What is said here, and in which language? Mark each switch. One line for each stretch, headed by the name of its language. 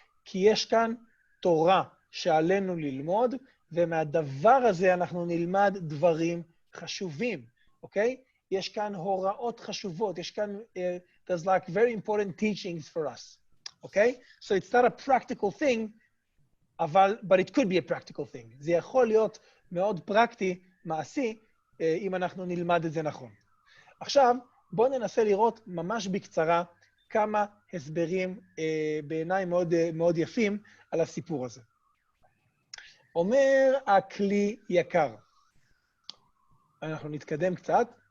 Hebrew: כי יש כאן תורה שעלינו ללמוד, ומהדבר הזה אנחנו נלמד דברים חשובים, אוקיי? יש כאן הוראות חשובות, יש כאן, there's like very important teachings for us, אוקיי?
English: So it's not a practical thing, but it could be a practical thing.
Hebrew: זה יכול להיות מאוד פרקטי, מעשי, אם אנחנו נלמד את זה נכון. עכשיו, בואו ננסה לראות ממש בקצרה כמה הסברים בעיניי מאוד, מאוד יפים על הסיפור הזה. אומר הכלי יקר. אנחנו נתקדם קצת.